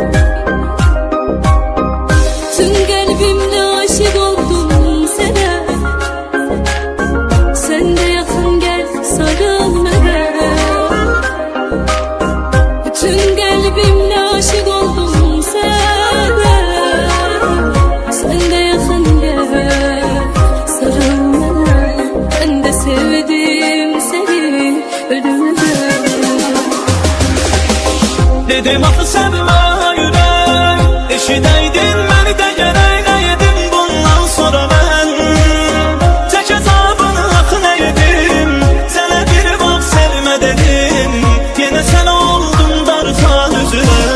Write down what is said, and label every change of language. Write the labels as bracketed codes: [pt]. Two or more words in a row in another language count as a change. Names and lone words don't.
[az] Tüm qəlbimlə aşık oldum sənə, sən də yaxın gəl sarıl mənə. Bütün qəlbimlə aşık oldum sənə, sən də yaxın gəl sarıl mənə. [tr] Ben de sevdim seni, ölüme de. [az] Dedim axı sevmə ürək, eşidəydin məni də gərək nə yedim bundan sonra mən. Tək əzabını axı nə yedim, sənə bir vaxt sevmə dedim, yenə sən oldun darxan üzülə.